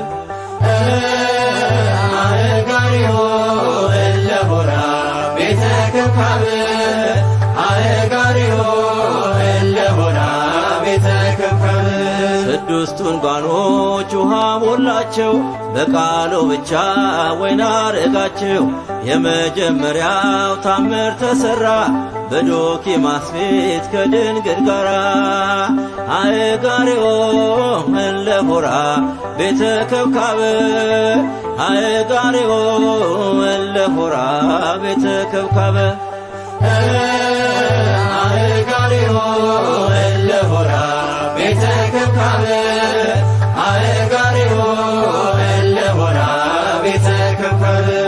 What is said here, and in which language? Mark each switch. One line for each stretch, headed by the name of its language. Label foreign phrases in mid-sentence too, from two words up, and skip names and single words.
Geez: አእጋሬዎ እለሆራ ቤተ ከብካበ አእጋሬዎ እለሆራ ቤተ ከብካበ
Amharic: ስድስቱን ጋኖች ውሃ ሞላቸው በቃሉ ብቻ ወይን አረጋቸው የመጀመሪያው ታምር ተሰራ በዶኪማስ ቤት ከድንግል ጋራ
Geez: አእጋሬዎ እለሆራ ቤተ ከብካበ አእጋሬዎ እለሆራ ቤተ ከብካበ አእጋሬዎ እለሆራ ቤተ ከብካበ አእጋሬዎ እለሆራ ቤተ ከብካበ